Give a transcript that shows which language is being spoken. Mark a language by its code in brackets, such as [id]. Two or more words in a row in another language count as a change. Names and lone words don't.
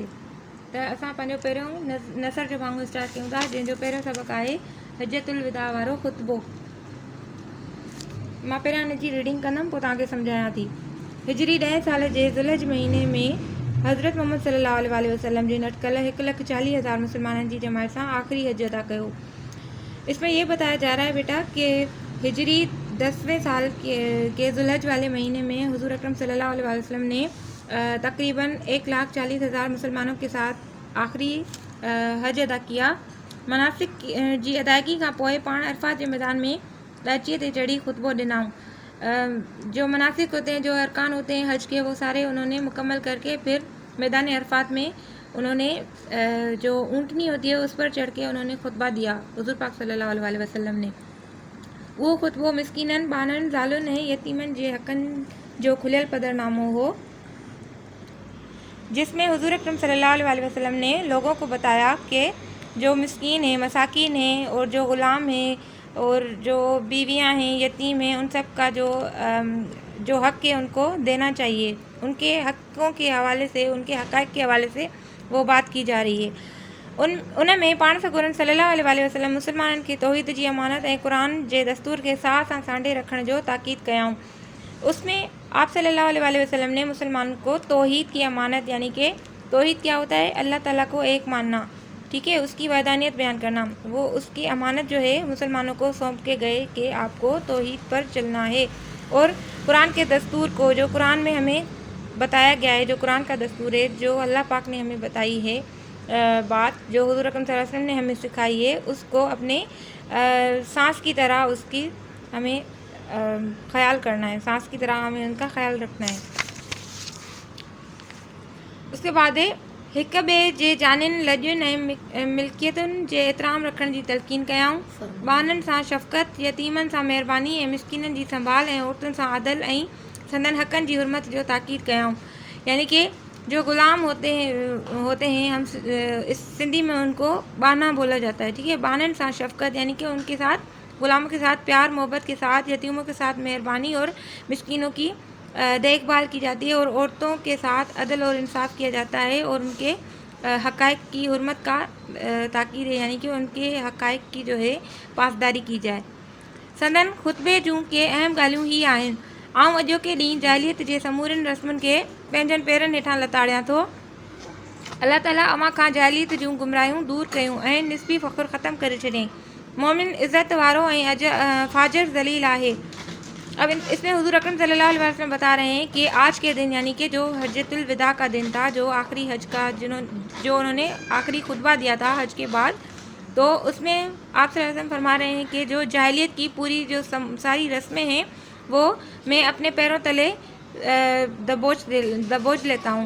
[sd] त असां पंहिंजो पहिरियों नसर जो भाङो स्टार्ट कयूं था, जंहिंजो पहिरियों सबक़ आहे हजतुल विदा वारो ख़ुतबो। मां पहिरियां हिन जी रीडिंग कंदमि, पोइ तव्हांखे सम्झायां थी। हिजरी 10 साल जे ज़ुल्हज महीने में हज़रत मोहम्मद [ar] صلى الله عليه وسلم [sd] जे नटकल 1,40,000 मुसलमाननि जी जमात सां आख़िरी हज अदा कयो। [ur] اس میں یہ بتایا جا رہا ہے بیٹا کہ ہجری 10ویں سال کے ذوالحج والے مہینے میں حضور اکرم [ar] صلى الله عليه وسلم [ur] نے تقریباً 1,40,000 مسلمانوں کے ساتھ آخری حج ادا کیا. [sd] मनासिक जी अदायगी खां पोइ पाण अरफात जे मैदान में ॾाचीअ ते चढ़ी ख़ुतबो ॾिनऊं। [ur] جو مناسک ہوتے ہیں، جو ارکان ہوتے ہیں حج کے، وہ سارے انہوں نے مکمل کر کے پھر میدان عرفات میں انہوں نے جو اونٹنی ہوتی ہے اس پر چڑھ کے انہوں نے خطبہ دیا حضور پاک [ar] صلى الله عليه وسلم [ur] نے. [sd] वो खुतबो मिस्कीनन, बानन, ज़ालुन ऐं यतीमन जे हक़नि जो खुलियल पदरनामो हो, [ur] جس میں حضور اکرم [ar] صلى الله عليه وسلم [ur] نے لوگوں کو بتایا کہ جو مسکین ہیں، مساکین ہیں اور جو غلام ہیں اور جو بیویاں ہیں، یتیم ہیں، ان سب کا جو حق ہے ان کو دینا چاہیے. ان کے حقوں کے حوالے سے، ان کے حقائق کے حوالے سے وہ بات کی جا رہی ہے. [sd] उन में पाण सगोरन [ar] صلى الله عليه وسلم [sd] मुसलमाननि खे तौहीद जी अमानत ऐं क़ुरान जे दस्तूर खे साह सां सांडे रखण जो ताक़ीद कयाऊं। [ur] اس میں آپ [ar] صلى الله عليه وسلم [ur] نے مسلمان کو توحید کی امانت، یعنی کہ توحید کیا ہوتا ہے، اللہ تعالیٰ کو ایک ماننا، ٹھیک ہے، اس کی وحدانیت بیان کرنا، وہ اس کی امانت جو ہے مسلمانوں کو سونپ کے گئے کہ آپ کو توحید پر چلنا ہے. اور قرآن کے دستور کو، جو قرآن میں ہمیں بتایا گیا ہے، جو قرآن کا دستور ہے، جو اللہ پاک نے ہمیں بتائی ہے بات، جو حضور اکرم [ar] صلى الله عليه وسلم [ur] نے ہمیں سکھائی ہے، اس کو اپنے سانس کی طرح اس کی ہمیں خیال کرنا ہے، سانس کی طرح ہمیں ان کا خیال رکھنا ہے. اس کے بعد ہے [sd] हिक ॿिए जे जानियुनि, लॼुनि ऐं मिल्कियतुनि जे एतिराम रखण जी तलक़ीन कयाऊं। ॿारनि सां शफ़क़त, यतीमनि सां महिरबानी ऐं मिस्किननि जी संभाल ऐं औरतुनि सां आदल ऐं संदन हक़नि जी हुरमत जो ताक़ीद कयाऊं। [ur] یعنی کہ جو غلام ہوتے ہیں ہم اس سندھی میں ان کو بانا بولا جاتا ہے، ٹھیک ہے. [sd] बानन सां शफ़क़त [ur] یعنی کہ ان کے ساتھ، غلاموں کے ساتھ پیار محبت کے ساتھ، یتیموں کے ساتھ مہربانی اور مسکینوں کی دیکھ بھال کی جاتی ہے، اور عورتوں کے ساتھ عدل اور انصاف کیا جاتا ہے، اور ان کے حقائق کی حرمت کا تاکید ہے، یعنی کہ ان کے حقائق کی جو ہے پاسداری کی جائے. [sd] संदन ख़ुतबे जूं के अहम ॻाल्हियूं ही आहिनि। आऊं अॼोके ॾींहुं जाहिलियत जे समूरनि रस्मुनि खे पंहिंजनि पेरनि हेठां लताड़ियां थो। अल्लाह ताला अव्हां खां जाहिलियत जूं गुमराहियूं दूरि कयूं ऐं निस्बी फ़ख़ुर ख़तमु करे छॾियईं। मोमिन इज़्ज़त वारो ऐं फाजिर ज़लील आहे। [ur] اب اس میں حضور اکرم [ar] صلى الله عليه وسلم [ur] بتا رہے ہیں کہ آج کے دن، یعنی کہ جو حجۃ الوداع کا دن تھا، جو آخری حج کا، جو انہوں نے آخری خطبہ دیا تھا حج کے بعد، تو اس میں آپ [ar] صلى الله عليه وسلم [ur] فرما رہے ہیں کہ جو جاہلیت کی پوری جو ساری رسمیں ہیں وہ میں اپنے پیروں تلے دبوچ لیتا ہوں.